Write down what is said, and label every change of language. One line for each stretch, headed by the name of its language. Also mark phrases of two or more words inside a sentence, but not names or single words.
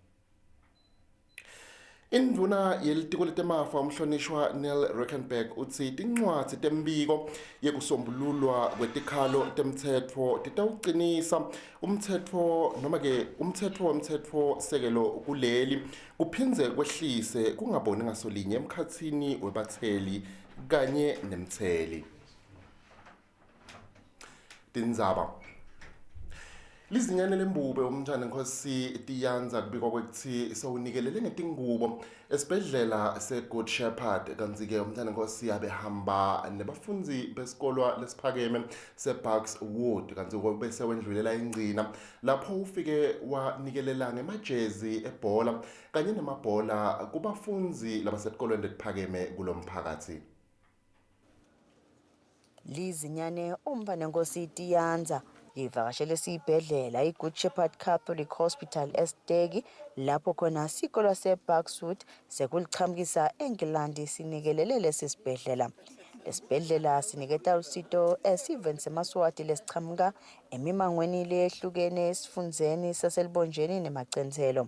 Swati: Indvuna yelitiko letemafa umhlonishwa Neil Rickenback utsi tincwadzi tembiko yekusombululwa kwetikhalo temtsetfo titawucinisa umtsetfo sekelo kuleli kuphindze kwehlise kungaboni ngasolinye emkhatsini webatseli kanye nemtseli. Tindzaba Lizinyane lembube umthanenkosi Tiyanza kubikwa kwekuthi sewunikelele ngetingubo esibhedlela se-Good Shepherd kanti-ke umthanenkosi abehamba nebafundzi besikolwa lesiphakeme se-Buckswood kanti bese wendlulela ingcina lapho ufike wanikelela ngemajezi ebhola kanye nemabhola kubafundzi labasetikolweni letiphakeme kulomphakathi. Lizinyane umthanenkosi Tiyanza livakashele esibhedlela i-Good Shepherd Catholic Hospital eStegi lapho khona isikolo se-Buckswood sekulichamkisa eNgilandi sinikelele lesi sibhedlela. Lesibhedlela siniketa usito esiveni seMaswati lesichamka emimangweni lehlukene esifundzeni saselibonjeni nemacenselo.